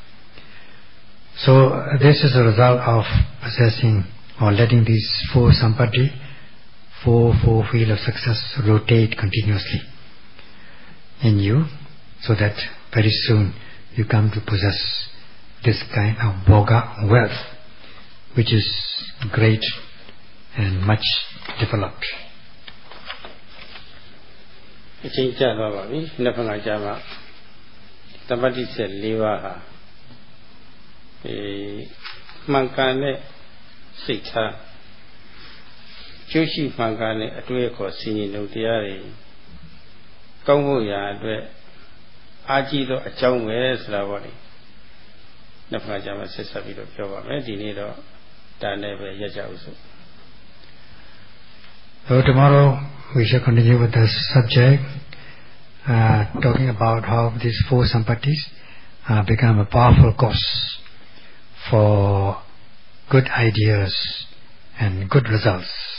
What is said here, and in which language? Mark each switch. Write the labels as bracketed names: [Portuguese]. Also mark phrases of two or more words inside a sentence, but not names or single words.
[English] So this is a result of possessing or letting these 4 sampati, 4 wheel of success rotate continuously in you, so that very soon you come to possess this kind of Bhoga wealth, which is great and much developed. [Burmese] အချိန်ကြာသွားပါပြီ။နှစ်ဖက်ကကြာမှတပ္ပတိဆက်၄ပါးဟာမှန်ကန်တဲ့စိတ်ထားကျိုးရှိမှန်ကန်တဲ့အတွေ့အခေါ်စီရင်လုံးတရားတွေကောင်းဖို့ရာအတွက်အားကြီးသောအကြောင်းပဲဆိုတာပေါ့လေ။နှစ်ဖက်ကကြာမှဆက်ဆက်ပြီးတော့ပြောပါမယ်။ဒီနေ့တော့ဒါနဲ့ပဲရကြအောင်ဆို [English] So tomorrow we shall continue with this subject, talking about how these 4 sampatis become a powerful cause for good ideas and good results.